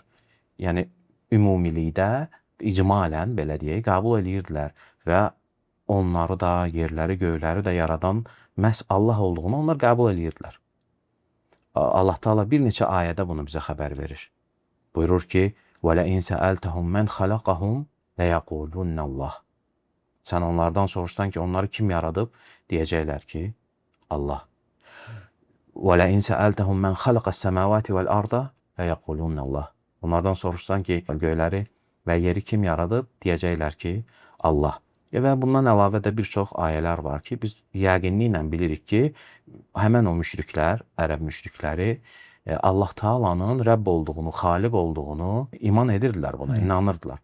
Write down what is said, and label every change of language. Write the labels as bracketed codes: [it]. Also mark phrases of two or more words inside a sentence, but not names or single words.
[az] Yəni, ümumilikdə, icmalən, belə deyək, qəbul edirdilər və onları da, yerləri, göyləri də yaradan məhz Allah olduğunu onlar qəbul edirdilər. Allah Teala bir neçə ayədə bunu bizə xəbər verir. Buyurur ki, [ar] وَلَئِنْ سَأَلْتَهُمْ مَنْ خَلَقَهُمْ لَيَقُولُنَّ اللّٰهِ [az] Sən onlardan soruşsan ki, onları kim yaradıb? Deyəcəklər ki, Allah. [ar] وَلَئِنْ سَأَلْتَهُمْ مَنْ خَلَقَ السَّمَاوَاتِ وَالْأَرْضَ لَيَقُولُنَّ اللّٰهِ [az] Onlardan soruşsan ki, göyləri və yeri kim yaradıb? Deyəcəklər ki, Allah. Və bundan əlavə də bir çox ayələr var ki, biz yəqinliklə bilirik ki, həmən o müşriklər, ərəb müşrikləri Allah Taala'nın Rəbb olduğunu, Xaliq olduğunu iman edirdilər buna, inanırdılar.